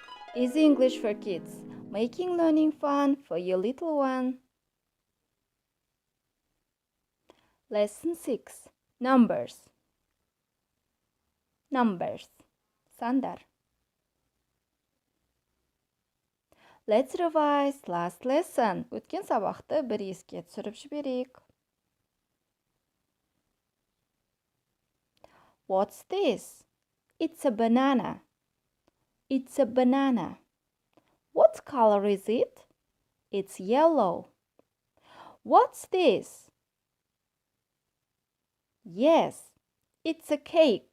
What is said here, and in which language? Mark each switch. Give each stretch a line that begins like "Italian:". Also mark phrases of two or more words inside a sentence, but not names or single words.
English: Easy English for kids, making learning fun for your little one. Lesson 6. Numbers.
Kazakh: Сандар.
English: Let's revise last lesson.
Kazakh: Өткен сабақты бір еске түсіріп жіберейік.
English: What's this? It's a banana. It's a banana. What color is it? It's yellow. What's this? Yes, it's a cake.